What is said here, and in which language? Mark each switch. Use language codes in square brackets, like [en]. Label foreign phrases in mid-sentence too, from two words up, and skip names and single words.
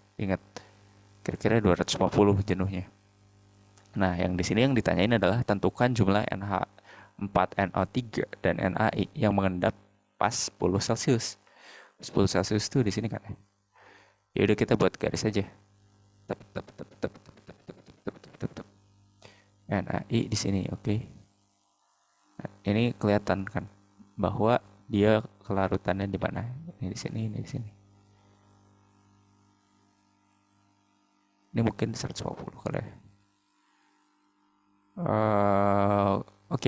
[id] Ingat, kira-kira 250 jenuhnya. Nah, yang di sini yang ditanyain adalah tentukan jumlah NH4NO3 dan NaI yang mengendap pas 10 Celcius. 10 Celcius itu di sini kan. Ya udah kita buat garis aja. Tep, tep, tep, tep, tep, tep, tep, tep, tep, tep, tep. NaI di sini, oke. Nah, ini kelihatan kan bahwa dia kelarutannya di mana? Ini di sini, ini di sini. Ini mungkin 150 kali ya. Oke.